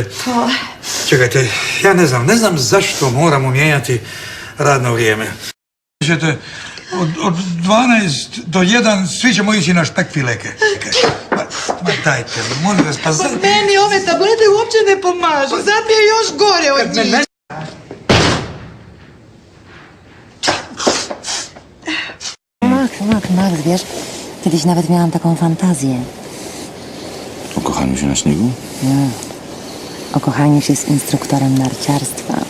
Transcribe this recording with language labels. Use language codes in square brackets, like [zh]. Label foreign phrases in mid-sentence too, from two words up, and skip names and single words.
[hr] Čekajte, ja ne znam zašto moramo mijenjati radno vrijeme. Čete, od 12 do 1 svi ćemo ići na špekfileke. Ma dajte, molim vas, pa sad... Meni ove tablete uopće ne pomažu, sad mi je još gore od njih. [pl] Max, wiesz, kiedyś nawet miałam taką fantazję. O kochaniu się na śniegu? Nie. O kochaniu się z instruktorem narciarstwa.